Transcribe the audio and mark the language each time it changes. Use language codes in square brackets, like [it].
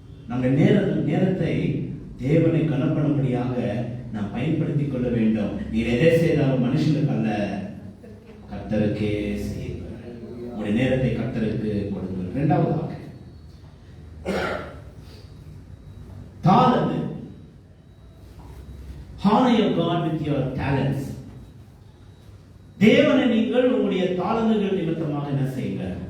[ta] நம்ம நேரத்தை தேவனை கனப்படும்படியாக நாம் பயன்படுத்திக் கொள்ள வேண்டும். நீ எதை செய்தாலும் மனுஷனுக்கு அல்ல, கர்த்தருக்கே செய்யுங்கள். உங்களுடைய நேரத்தை கர்த்தருக்கு கொடுங்கள். இரண்டாவதாக talent. [en] Honor your God with your talents. [ta] தேவனை நீங்கள் உங்களுடைய தாளந்துகள் நிமித்தமாக என்ன செய்யுங்க?